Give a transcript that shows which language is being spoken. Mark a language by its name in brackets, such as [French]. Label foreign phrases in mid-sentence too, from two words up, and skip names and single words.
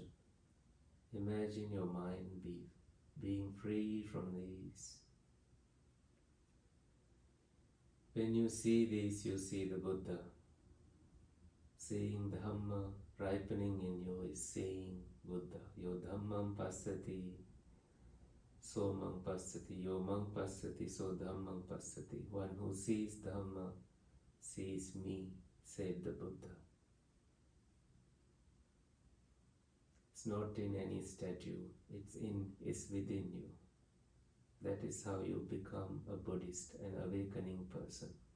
[English] Imagine your mind being free from these. When you see these, you see the Buddha. Seeing Dhamma ripening in you is seeing Buddha. [Pali] Yo Dhammam Passati, so Mang Passati. Yo Mang Passati, so Dhammam Passati. [English] One who sees Dhamma sees me, said the Buddha. It's not in any statue, it's within you. That is how you become a Buddhist, an awakening person.